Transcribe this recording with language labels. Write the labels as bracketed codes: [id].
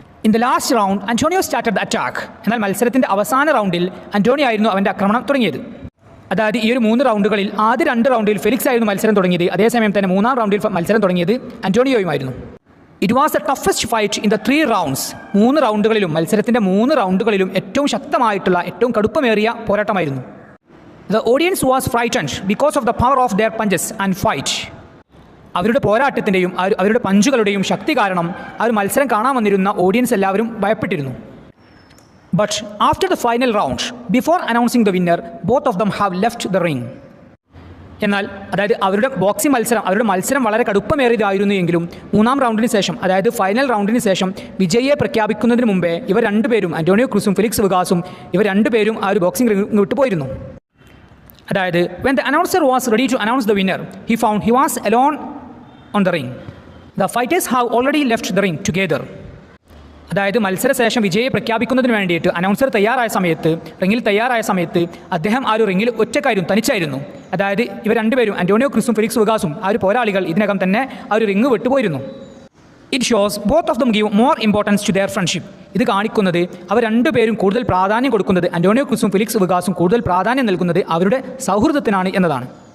[en] In the last round Antonio started the attack. [ml] എന്നാൽ മത്സരത്തിൻ്റെ അവസാന റൗണ്ടിൽ അന്റോണിയോ ആയിരുന്നു അവൻ്റെ ആക്രമണം തുടങ്ങിയത്. അതായത് ഈ ഒരു 3 റൗണ്ടുകളിൽ ആദ്യ 2 റൗണ്ടിൽ ഫെലിക്സ് ആയിരുന്നു മത്സരം തുടങ്ങിയത്. അതേസമയം തന്നെ 3-ാം റൗണ്ടിൽ മത്സരം തുടങ്ങിയത് അന്റോണിയോയുമായിരുന്നു. [en] It was the toughest fight in the 3 rounds. [ml] മത്സരത്തിൻ്റെ 3 റൗണ്ടുകളിലും ഏറ്റവും ശക്തമായിട്ടുള്ള, ഏറ്റവും കടുപ്പമേറിയ പോരാട്ടമായിരുന്നു. [en] The audience was frightened because of the power of their punches and fight. [ml] അവരുടെ പോരാട്ടത്തിൻ്റെയും അവരുടെ പഞ്ചുകളുടെയും ശക്തി കാരണം ആ ഒരു മത്സരം കാണാൻ വന്നിരുന്ന ഓഡിയൻസ് എല്ലാവരും ഭയപ്പെട്ടിരുന്നു. [en] But after the final round before announcing the winner both of them have left the ring. [ml] എന്നാൽ അതായത് അവരുടെ മത്സരം വളരെ കടുപ്പമേറിയതായിരുന്നു എങ്കിലും 3-ാം റൗണ്ടിന് ശേഷം, അതായത് ഫൈനൽ റൗണ്ടിന് ശേഷം വിജയിയെ പ്രഖ്യാപിക്കുന്നതിന് മുമ്പേ ഇവർ രണ്ടുപേരും, അന്റോണിയോ ക്രൂസും ഫെലിക്സ് വെഗാസും ഇവർ രണ്ടുപേരും ആ ഒരു ബോക്സിംഗ് റിംഗ് വിട്ടു പോയിരുന്നു. [en] അതായത് when the announcer was ready to announce the winner, he found he was alone on the ring. The fighters have already left the ring together. [ml] അതായത് മത്സരശേഷം വിജയിയെ പ്രഖ്യാപിക്കുന്നതിന് വേണ്ടിയിട്ട് അനൗൺസർ റിംഗിൽ തയ്യാറായ സമയത്ത് അദ്ദേഹം ആ ഒരു റിംഗിൽ തനിച്ചായിരുന്നു. അതായത് ഇവർ രണ്ടുപേരും, അന്റോണിയോ ക്രൂസും ഫെലിക്സ് വെഗാസും ആ ഒരു പോരാളികൾ ഇതിനകം തന്നെ ആ ഒരു ring വിട്ടുപോയിരുന്നു. [en] It shows both of them give more importance to their friendship. [ml] ഇത് കാണിക്കുന്നത് അവർ രണ്ടുപേരും കൂടുതൽ പ്രാധാന്യം കൊടുക്കുന്നത്, അന്റോണിയോ ക്രൂസും ഫെലിക്സ് വെഗാസും കൂടുതൽ പ്രാധാന്യം നൽകുന്നത് അവരുടെ സൗഹൃദത്തിനാണ് എന്നതാണ്.